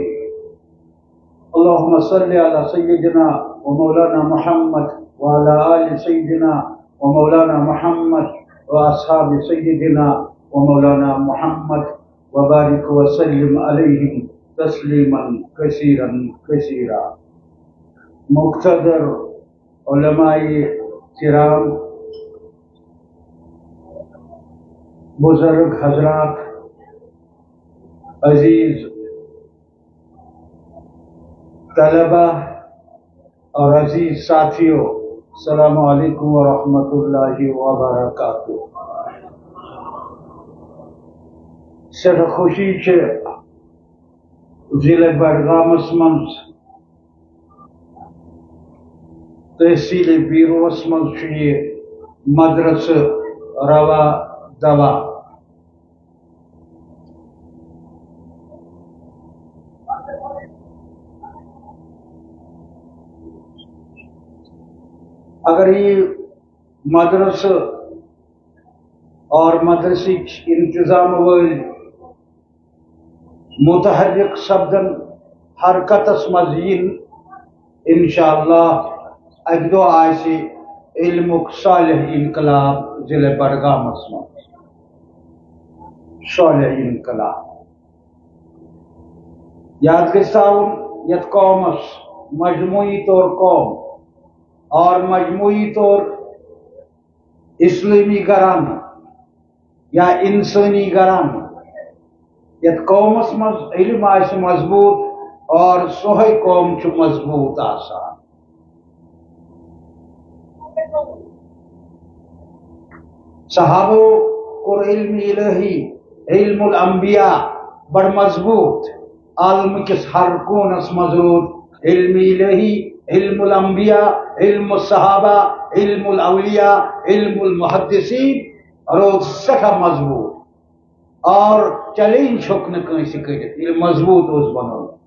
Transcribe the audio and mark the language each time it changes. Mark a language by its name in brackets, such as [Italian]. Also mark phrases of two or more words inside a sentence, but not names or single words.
[Arabic] اللهم صل على سيدنا ومولانا محمد وعلى آل سيدنا ومولانا محمد وأصحاب سيدنا ومولانا محمد وبارك وسلم عليهم تسليما كثيرا كثيرا. [Urdu] مقتدر علماء کرام، بزرگ حضرات، عزیز طلبہ اور عزیز ساتھیوں، [Arabic] السلام علیکم ورحمۃ اللہ وبرکاتہ. [Kashmiri] سٹھ خوشی ضلع بڈگامس من تحصیل بیروس من یہ مدرسہ روا دوا. اگر یہ مدرسہ اور مدرسی انتظام ول متحرک سپدن حرکتس مزین انشاءاللہ اک دو آسی علمک صالح انقلاب ضلع بڈگامس من صالح انقلاب. یاد گژھاون یت قومس مجموعی طور قوم اور مجموعی طور اسلامی گھرانہ یا انسانی گھرانہ یت قومس مز علم آس مضبوط اور سوہے قوم مضبوط آسان. صحابو اور [Arabic] علم الہی علم الانبیاء [Kashmiri] بڑ مضبوط. عالم کس ہر کونس مضبوط [Arabic] علم الہی علم الانبیاء علم الصحابہ علم الاولیاء علم المحدثین [Kashmiri] روز سٹھا مضبوط اور چیلنج چھک نہ کنسی کرت یہ مضبوط اس بنو.